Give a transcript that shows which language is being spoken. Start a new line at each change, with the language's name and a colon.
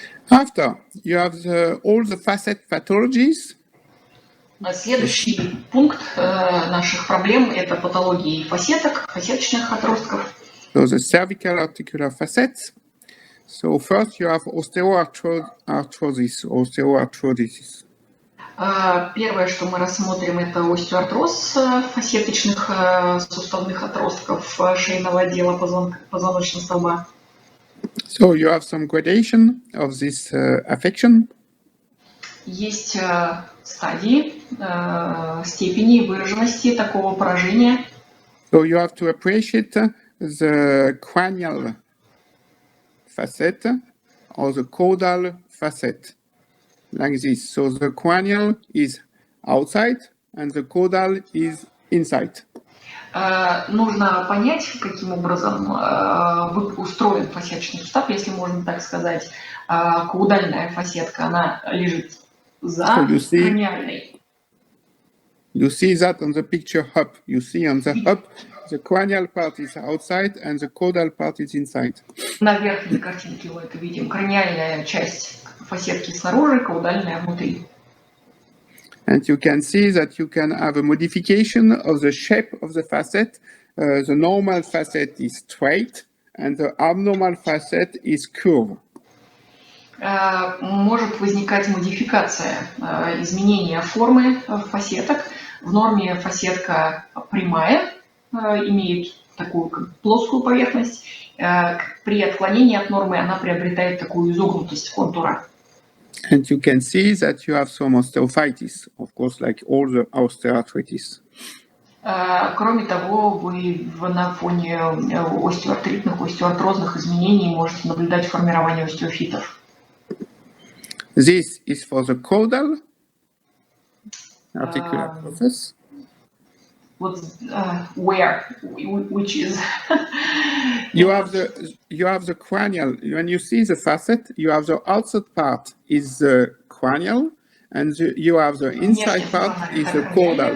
English: After you have all the facet pathologies.
Russian: Следующий пункт наших проблем – это патологии фасеток, фасеточных отростков.
English: So the cervical articular facets. So first you have osteoarthrosis.
Russian: Первое, что мы рассмотрим, это остеоартроз фасеточных суставных отростков шейного отдела позвоночного столба.
English: So you have some gradation of this affection.
Russian: Есть стадии, степени выраженности такого поражения.
English: So you have to appreciate the cranial facet or the caudal facet, like this. So the cranial is outside and the caudal is inside.
Russian: Нужно понять, каким образом устроен фасеточный сустав, если можно так сказать. Каудальная фасетка, она лежит за краниальной.
English: You see that on the picture up. You see on the up, the cranial part is outside and the caudal part is inside.
Russian: На верхней картинке мы это видим. Краниальная часть фасетки снаружи, каудальная внутри.
English: And you can see that you can have a modification of the shape of the facet. The normal facet is straight and the abnormal facet is curved.
Russian: Может возникать модификация, изменение формы фасеток. В норме фасетка прямая, имеет такую плоскую поверхность. При отклонении от нормы она приобретает такую изогнутость контура.
English: And you can see that you have some osteophytes, of course, like all the osteoarthritis.
Russian: Кроме того, вы на фоне остеоартритных, остеоартрозных изменений можете наблюдать формирование остеофитов.
English: This is for the caudal articular process. Where, which is you have the cranial. When you see the facet, you have the outside part is the cranial, and you have the inside part is the caudal.